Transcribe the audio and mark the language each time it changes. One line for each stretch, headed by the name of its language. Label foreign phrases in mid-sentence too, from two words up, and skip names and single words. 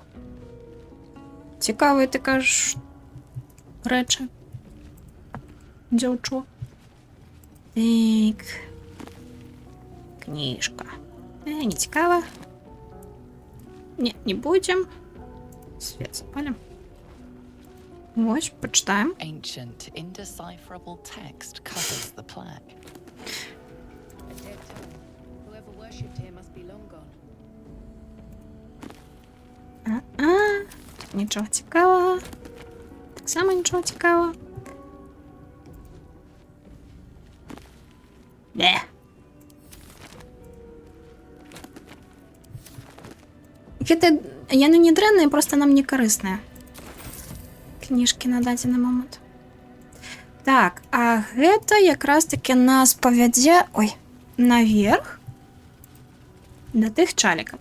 Belarusian: Цікавыя, ты кажаш, рэчы. Дзяўчо. Так. Кніжка. Не цікава. Не будем. Свет запалим. Вось, почитаем.
English: Ancient, indecipherable text covers the plaque. Whoever worshipped here must be long gone.
Ukrainian: Тут нічого цікавого. Так само нічого цікавого. Бе.
Belarusian: Гэта яны не дрэнныя, просто нам не карысныя. Кніжкі на дадзены момант. Так, а гэта якраз таки нас павядзе, ой, наверх да тых чалікаў.